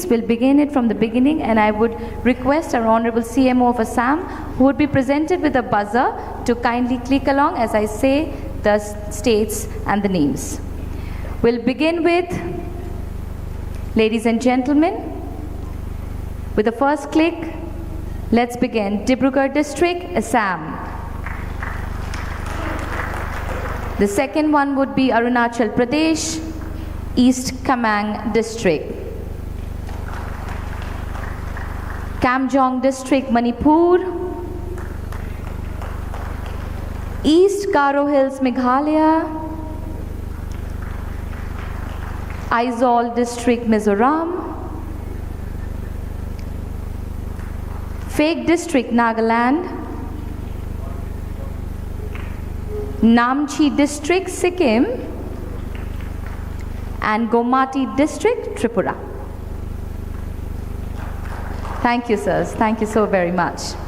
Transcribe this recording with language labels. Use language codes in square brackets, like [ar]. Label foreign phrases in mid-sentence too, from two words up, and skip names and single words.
[en] We'll begin it from the beginning, and I would request our Honorable CMO of Assam, who would be presented with a buzzer, to kindly click along as I say the states and the names. We'll begin with, ladies and gentlemen, with the first click. Let's begin. Dibrugarh District, Assam. The second one would be Arunachal Pradesh, East Kamang District. Kamjong District, Manipur. East Garo Hills, Meghalaya. Aizawl District, Mizoram. Phek District, Nagaland. Namchi District, Sikkim, and Gomati District, Tripura. Thank you, sirs. Thank you so very much.